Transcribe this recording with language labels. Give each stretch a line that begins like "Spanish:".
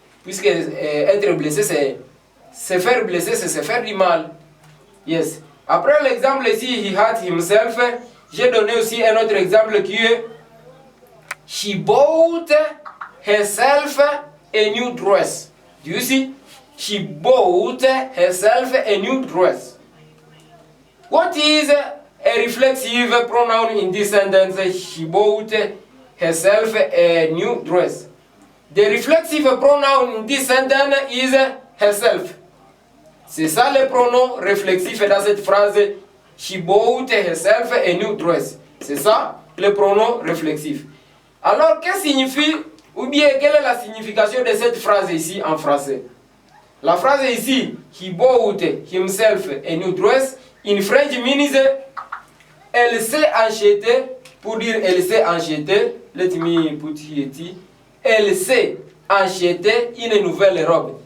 French: Puisque être blessé, c'est se faire blesser, c'est se faire du mal. Yes. Après l'exemple ici,
English: he hurt himself,
French: j'ai donné aussi un autre exemple qui est
English: she bought herself a new dress. Do you see? She bought herself a new dress. What is a reflexive pronoun in this sentence? She bought herself a new dress. The reflexive pronoun in this sentence is herself.
French: C'est ça le pronom réflexif dans cette phrase.
English: She bought herself a new dress.
French: C'est ça le pronom réflexif. Alors, qu'est-ce que signifie, ou bien quelle est la signification de cette phrase ici en français? La phrase ici,
English: he bought himself a new dress, in French means
French: elle s'est achetée, pour dire elle s'est achetée,
English: let me put here,
French: elle s'est acheté une nouvelle robe.